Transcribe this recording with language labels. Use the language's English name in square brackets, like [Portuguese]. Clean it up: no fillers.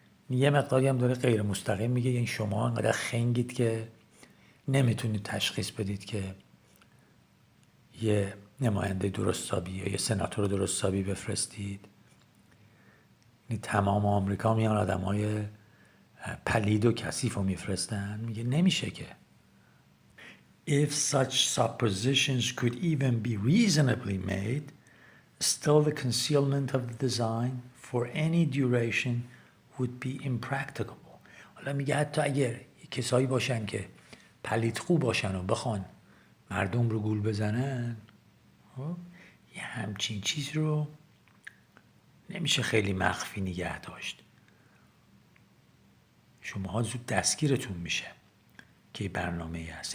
[Persian] یه مقداری هم داره غیر مستقیم میگه یعنی شما انقدر خنگید که نمیتونید تشخیص بدید که یه نماینده درستابی یا یه سناتور درستابی بفرستید. یعنی تمام آمریکا میان آدمای پلید و کثیف رو میفرستن. میگه نمیشه که. [English] If such suppositions could even be reasonably made, still the concealment of the design for any duration would be impracticable. [Persian] حالا میگه حتی اگر کسایی باشن که پلیدخو باشن و بخوان مردم رو گول بزنن، یه همچین چیز رو نمیشه خیلی مخفی نگه داشت. شماها زود دستگیرتون میشه که برنامه هست.